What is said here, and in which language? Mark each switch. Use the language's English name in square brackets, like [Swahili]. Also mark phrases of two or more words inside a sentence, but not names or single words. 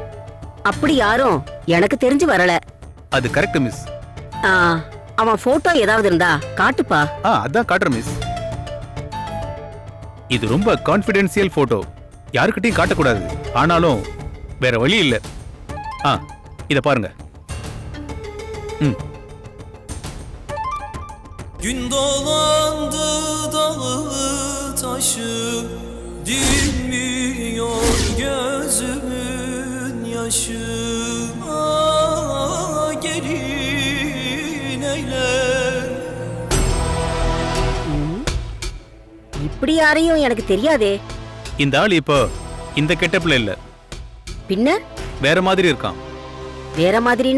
[Tamil] அப்படி யாரும் எனக்கு தெரிஞ்சு வரல. அது கரெக்ட் மிஸ். அவன் போட்டோ ஏதாவது இருந்தா காட்டுப்பா. அதான் காட்டுற மிஸ். இது ரொம்ப [English] confidential photo, [Tamil] யாருக்கிட்டையும் காட்டக்கூடாது. ஆனாலும் வேற வழி இல்ல. இத பாருங்க. [Turkish] Gün dolandı dağı taşı, dinmiyor gözümün yaşı. Gelin eyler. [Tamil] இப்படி யாரையும் எனக்கு தெரியாதே. இந்த ஆள் இப்போ இந்த கெட்டப்ல இல்ல. பின்ன வேற மாதிரி இருக்கான். வேற மாதிரினா?